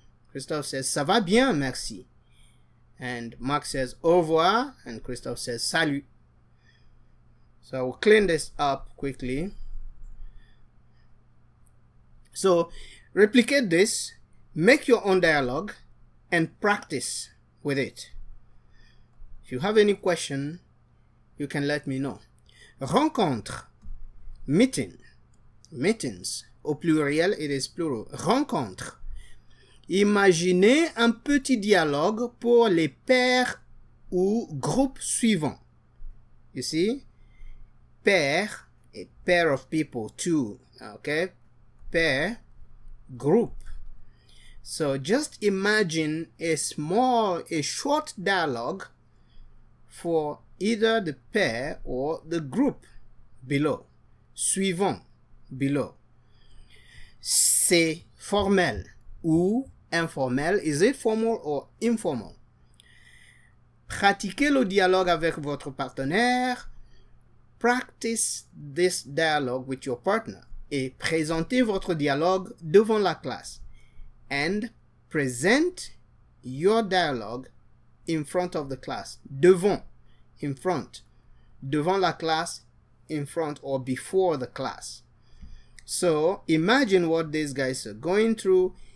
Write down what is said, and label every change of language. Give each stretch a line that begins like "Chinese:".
English: Christophe says,
French: ça va bien, merci.
English: And Mark says,
French: au revoir,
English: and Christophe says, salut. So I will clean this up quickly. So replicate this, make your own dialogue, and practice with it. If you have any question, you can let me know. Rencontre, meeting, meetings.
French: Au pluriel,
English: it is plural. Rencontre.
French: Imaginez un petit dialogue pour les paires ou groupes suivants.
English: You see? Pair, a pair of people, two. Okay? Pair, group. So just imagine a short dialogue for either the pair or the group below. Suivant, below.
French: C'est formel ou informel.
English: Is it formal or informal?
French: Pratiquez le dialogue avec votre partenaire.
English: Practice this dialogue with your partner.
French: Et présentez votre dialogue devant la classe.
English: And present your dialogue in front of the class. Devant, in front.
French: Devant la classe,
English: in front or before the class. So imagine what these guys are going through.